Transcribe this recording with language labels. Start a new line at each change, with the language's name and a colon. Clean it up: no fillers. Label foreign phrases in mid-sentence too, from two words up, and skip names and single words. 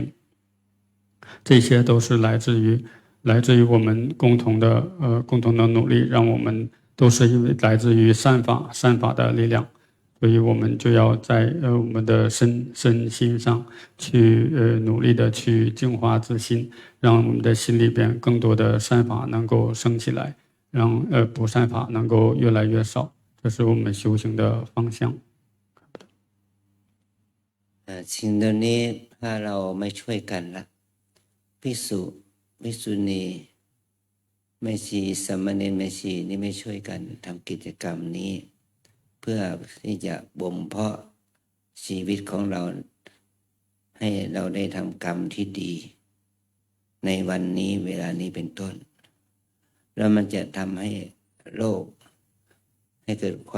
Chinese: 这些都是来自于我们共同的努力，让我们都是因为来自于善法的力量，所以我们就要在我们的身心上去努力的去净化自心，让我们的心里边更多的善法能够升起来，让不善法能够越来越少，这是我们修行的方向。
Thai: สิ่งเหล่านี้ถ้าเราไม่ช่วยกันละภิกษุณีแม่ชีสามเณรแม่ชีนี่ไม่ช่วยกันทำกิจกรรมนี้เพื่อที่จะบ่มเพาะชีวิตของเราให้เราได้ทำกรรมที่ดีในวันนี้เวลานี้เป็นต้นแล้วมันจะทำให้โลกให้เกิด